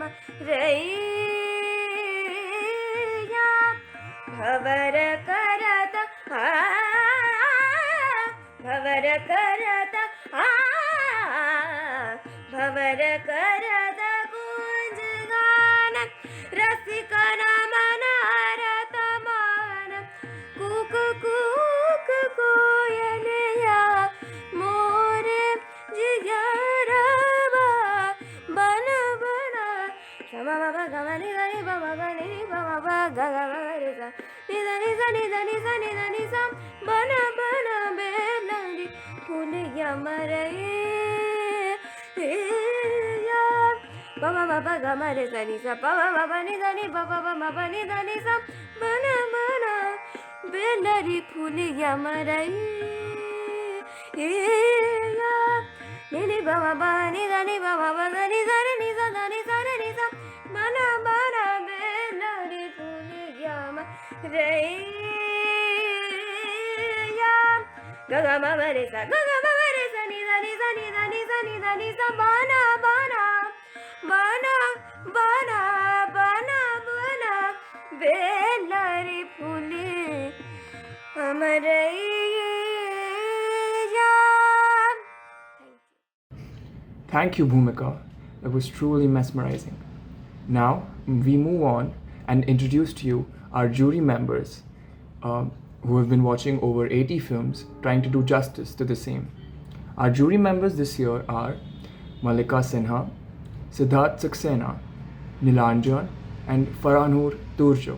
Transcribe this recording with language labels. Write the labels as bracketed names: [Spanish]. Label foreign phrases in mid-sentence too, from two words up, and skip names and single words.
[Hindi] रैया भवर करत भवर करत भवर करत कुंज गान रसिकन मनारत मान कूक कूक कोयलिया मोरे जियरवा बन बना समा बाबा गमनि गनि बाबा गनि बाबा गगमरे सा निधनि सनि धनि सनि धनि सम बन बन बेलरी फूलिया मरैया बाबा बाबा गमरे सनि सा बाबा बाबा नि धनि बाबा बाबा नि धनि सम बन बन बेलरी फूलिया मरैया निनि बाबा नि धनि बाबा धनि धनि नि सा धनि सनि नि सा बन बन बेलरी फूलिया मरैया गगा मरे सा नि धनि सनि धनि सनि धनि सा बना बना बना बना बना बना बेलरी फूली मरैया. [English] Thank you, Bhumika. That was truly mesmerizing. Now, we move on and introduce to you our jury members who have been watching over 80 films trying to do justice to the same. Our jury members this year are Mallika Sinha, Sidharth Saxena, Nilanjan, and Farhanoor Turjo.